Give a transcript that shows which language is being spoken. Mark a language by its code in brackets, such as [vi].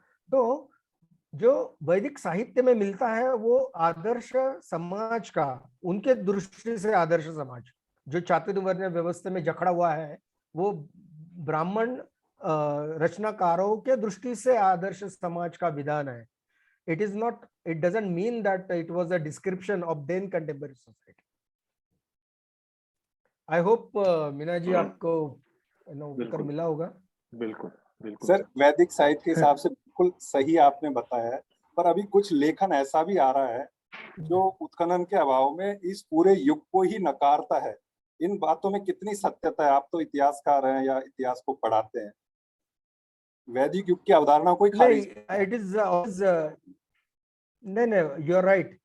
[hi] तो जो वैदिक साहित्य में मिलता है वो आदर्श समाज का, उनके दृष्टि से आदर्श समाज जो चातुर्वर्ण व्यवस्था में जकड़ा हुआ है, वो ब्राह्मण रचनाकारों के दृष्टि से आदर्श समाज का विधान है। [en] It is not, it doesn't mean that it was a description of then contemporary society. I hope [hi] Meena ji आपको उत्तर मिला होगा। बिल्कुल बिल्कुल सर, वैदिक साहित्य के हिसाब से बिल्कुल सही आपने बताया है, पर अभी कुछ लेखन ऐसा भी आ रहा है जो उत्खनन के अभाव में इस पूरे युग को ही नकारता है। इन बातों में कितनी सत्यता है? आप तो इतिहासकार हैं या इतिहास को पढ़ाते हैं, वैदिक युग की अवधारणा कोई खारिज [en] it is always no, you're right.